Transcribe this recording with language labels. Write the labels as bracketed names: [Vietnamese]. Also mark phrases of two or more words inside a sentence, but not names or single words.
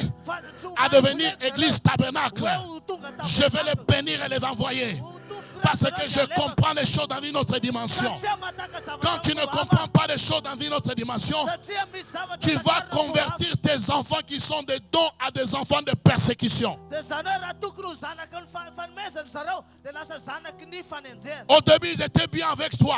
[Malagasy] fa tsy ho [French] à devenir [Malagasy] manipuleko [French] église [Malagasy] zareo. [French] tabernacle. [Malagasy] Hoe ho tonga [French] Je vais les tabernacle. bénir et les envoyer. Parce que je comprends les choses dans une autre dimension. Quand tu ne comprends pas les choses dans une autre dimension, tu vas convertir tes enfants qui sont des dons à des enfants de persécution. Au début, ils étaient bien avec toi.